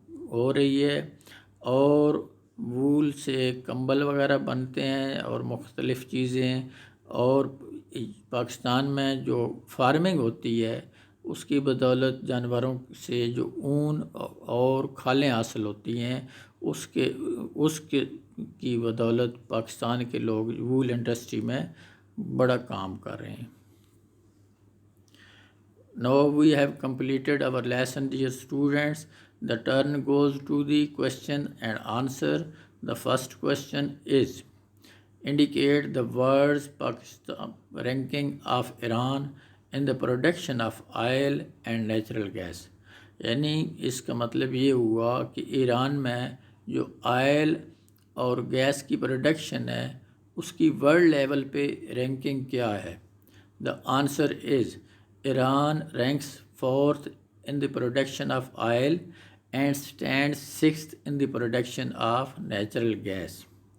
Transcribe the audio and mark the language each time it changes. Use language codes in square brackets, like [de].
[ur] ہو رہی ہے، اور وول سے کمبل وغیرہ بنتے ہیں اور مختلف چیزیں، اور پاکستان میں جو فارمنگ ہوتی ہے اس کی بدولت جانوروں سے جو اون اور کھالیں حاصل ہوتی ہیں اس کی بدولت پاکستان کے لوگ وول انڈسٹری میں بڑا کام کر رہے ہیں۔ [en] Now we have completed our lesson, dear students. The turn goes to the question and answer. The first question is, indicate the words Pakistan ranking of Iran in the production of oil and natural gas. [ur] یعنی اس کا مطلب یہ ہوا کہ ایران میں جو oil اور gas کی پروڈکشن ہے اس کی ورلڈ لیول پہ رینکنگ کیا ہے۔ [en] The answer is Iran ranks 4th in the production of oil and stands 6th in the production of natural gas.